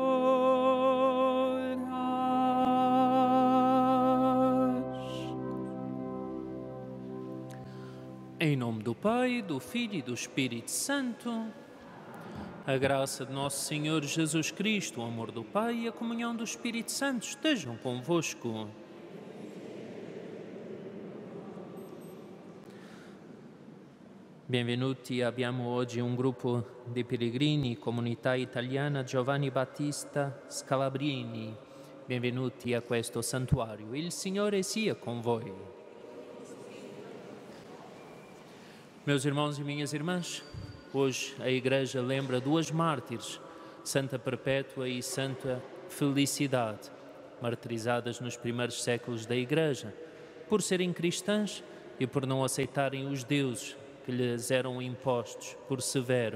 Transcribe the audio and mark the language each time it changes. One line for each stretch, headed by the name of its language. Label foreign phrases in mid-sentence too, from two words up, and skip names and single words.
Portuguese: Em nome do Pai, do Filho e do Espírito Santo, a graça de nosso Senhor Jesus Cristo, o amor do Pai e a comunhão do Espírito Santo estejam convosco.
Italian: Benvenuti, abbiamo oggi un gruppo di pellegrini, comunità italiana Giovanni Battista Scalabrini. Benvenuti a questo santuario. Il Signore sia con voi.
Portuguese: Meus irmãos e minhas irmãs, hoje a Igreja lembra duas mártires, Santa Perpétua e Santa Felicidade, martirizadas nos primeiros séculos da Igreja, por serem cristãs e por não aceitarem os deuses que lhes eram impostos por Severo.